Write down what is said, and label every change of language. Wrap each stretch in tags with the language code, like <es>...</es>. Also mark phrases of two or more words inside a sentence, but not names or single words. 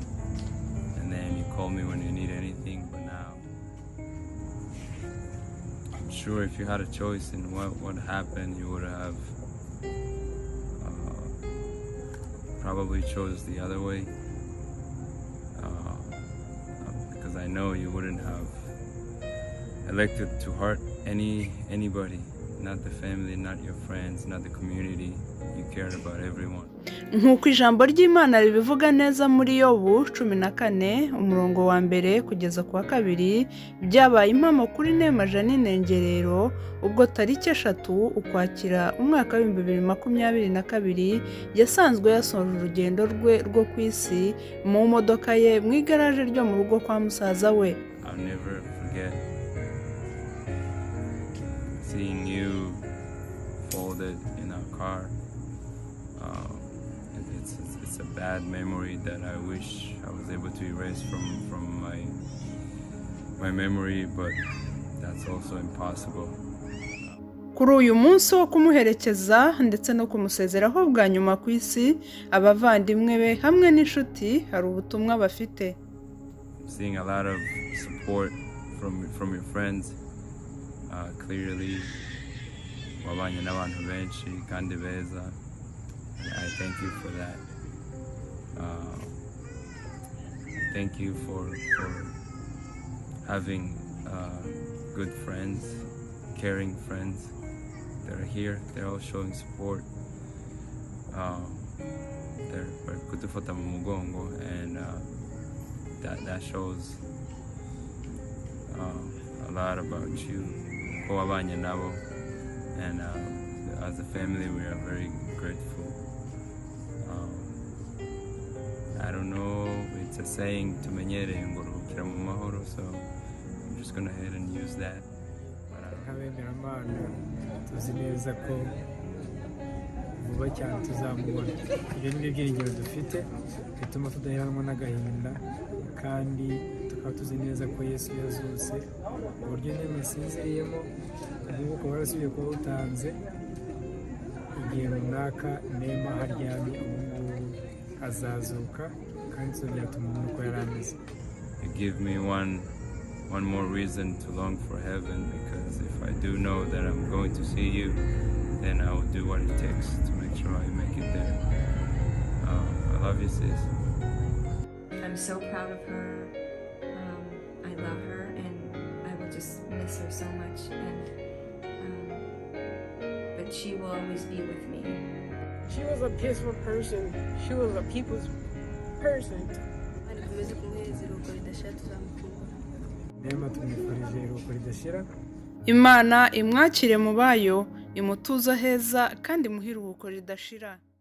<en>And then you call me when you need anything. But now, I'm sure if you had a choice in what happened, you would have probably chose the other way. Because I know you wouldn't have elected to hurt anybody. Not the family, not your friends, not the community. You cared about everyone.</en> <rw>Nk'uko ijambo ry'Imana ribivuga neza muri Yobu 14 umurongo wa mbere kugeza ku wa 2, byabaye impamo kuri Neema Jeanine Ngerero ubwo tariki 3 Ukwakira umwaka wa 2022 yasanzwe yasoje urugendo rwe rwo ku isi mu modoka ye mu igaraje ryo mu rugo kwa musaza we.</rw> <en>I'll never forget seeing you folded in our car. It's it's a bad memory that I wish I was able to erase from my memory, but that's also impossible.</en> <rw>Kuri uyu munsi wo kumuherekeza ndetse no kumusezeraho bwa nyuma ku isi, abavandimwe be hamwe n'inshuti hari ubutumwa bafite.</rw> <en>Seeing a lot of support from your friends, clearly</en> <rw>wabanye n'abantu benshi kandi beza.</rw> <en>I thank you for that. Thank you for having good friends, caring friends. They're here. They're all showing support.</en> <rw>They're kutufata mu mugongo,</rw> <en>and that shows a lot about you.</en> <rw>Ko wabanye nabo,</rw> <en>and as a family, we are very grateful. I don't know, it's a saying,</en> <rw>tumenyere ngorokera mu mahoro,</rw> <en>so I'm just going to head and use that.</en> <rw>Tuzi neza ko vuba cyane tuzamubona. Ibyo ni ibyiringiro dufite bituma tudaheranwa n'agahinda, kandi tukaba tuzi neza ko Yesu yazutse. Uburyo Neema asinziriyemo umwuka warasubiye kuba utanze. Igihe runaka Neema haryamye ubu azazuka, kandi so byatuma uko yari ameze.</rw> <en>You give me one more reason to long for heaven, because if I do know that I'm going to see you, then I will do what it takes to make sure I make it there. I love you, sis. I'm so proud of her. I love her, and I will just miss her so much. But she will always be with me. She was a peaceful person. She was a people's person.</en> <rw>Neema tumwifurije iruhuko ridashira. Imana imwakire mu bayo, imutuza heza kandi imuhe iruhuko ridashira.</rw>